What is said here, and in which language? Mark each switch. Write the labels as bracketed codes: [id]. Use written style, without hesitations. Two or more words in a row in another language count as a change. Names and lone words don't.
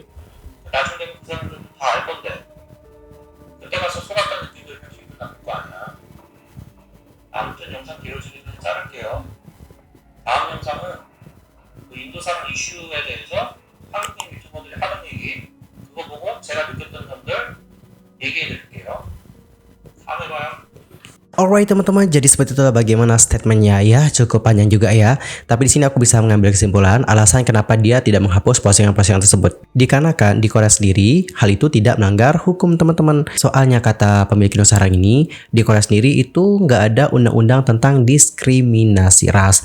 [ko] 나중에 그 사람들은 다 알 건데 그때 가서 속았다는 느낌도 할 수 있는 나쁠 거 아니야. 아무튼 영상 길어지기 전에 자를게요. 다음 영상은 그 인도 사람 이슈에 대해서 한국인 유튜버들이 하던 얘기 그거 보고 제가 느꼈던 점들 얘기해 드릴게요. 다음에 봐요. [id] Alright teman-teman, jadi seperti itulah bagaimana statementnya ya, cukup panjang juga ya. Tapi di sini aku bisa mengambil kesimpulan alasan kenapa dia tidak menghapus postingan-postingan tersebut. Dikarenakan di Korea sendiri hal itu tidak melanggar hukum teman-teman. Soalnya kata pemilik Indosarang ini, di Korea sendiri itu nggak ada undang-undang tentang diskriminasi ras.